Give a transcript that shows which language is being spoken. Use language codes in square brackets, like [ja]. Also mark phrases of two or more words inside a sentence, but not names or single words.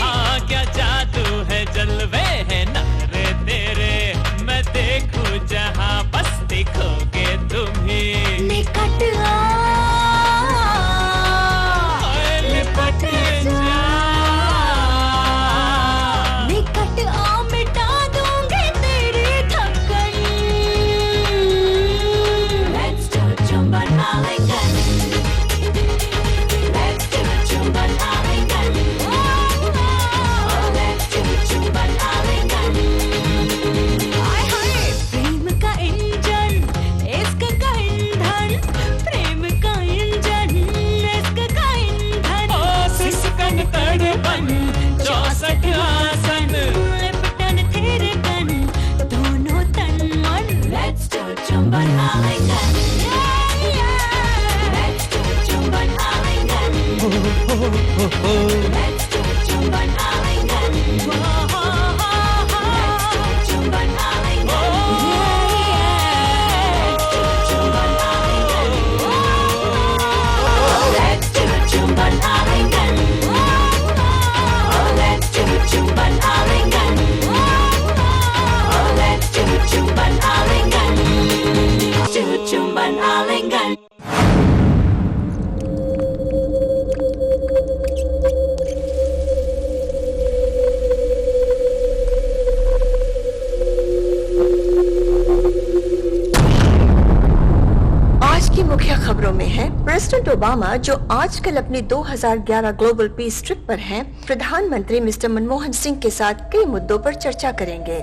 [hi] हाँ, क्या जादू है, जलवे है नखरे तेरे, मैं देखूं जहाँ बस दिखोगे तुम ही। निकट आ, लिपट जा, निकट आ, मिटा दूंगी तेरी थकन। [en] Let's do [hi] चुंबन आलिंगन. [en] Let's do [hi] चुंबन आलिंगन. [en] Oh, let's do [hi] चुंबन आलिंगन. हाय हाय, प्रेम का इंजन, इश्क का ईंधन, प्रेम का इंजन, इश्क का ईंधन। ओ सिसकन तड़पन 64 आसन, लिपटन तेरे तन, दोनों तन मन। [en] Let's do [hi] चुंबन आलिंगन. [en] Let's do [hi] चुंबन आलिंगन. [en] Let's do [hi] चुंबन आलिंगन. [en] Let's do [hi] चुंबन आलिंगन. [en] Let's do [hi] चुंबन आलिंगन. [en] Oh, let's do [hi] चुंबन आलिंगन. [en] Oh, let's do [hi] चुंबन आलिंगन. [en] Do [hi] चुंबन आलिंगन. आज की मुख्य खबरों में है, प्रेसिडेंट ओबामा जो आजकल अपनी 2011 [en] global peace trip [hi] पर हैं, प्रधानमंत्री मिस्टर मनमोहन सिंह के साथ कई मुद्दों पर चर्चा करेंगे।